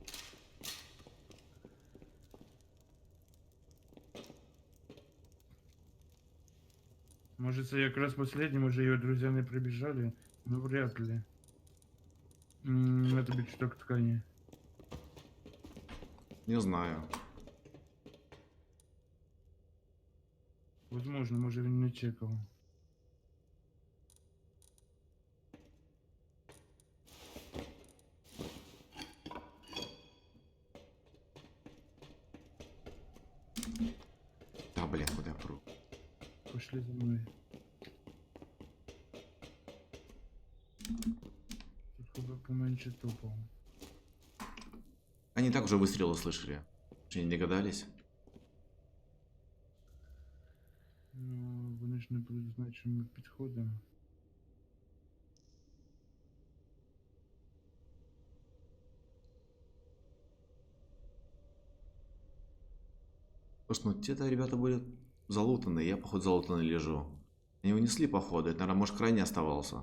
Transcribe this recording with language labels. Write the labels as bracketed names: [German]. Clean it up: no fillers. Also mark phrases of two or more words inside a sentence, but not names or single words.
[Russian] Может, это как раз последним уже ее друзья не прибежали? Ну, вряд ли. Это бечток ткани. Не знаю. Возможно, может, [Ukrainian] він не чекав. [Russian] Да, блин, куда я пру? Пошли за мною. [Ukrainian] Тільки би поменше топав. [Russian] Они так уже выстрелы слышали. Что они не догадались? [Ukrainian] Ну, вони ж не будуть знати, що ми підходимо. [Russian] Слушай, ну те-то ребята были залутанные, я, походу, залутанный лежу. Они унесли, походу, это, наверное, может, крайне оставался.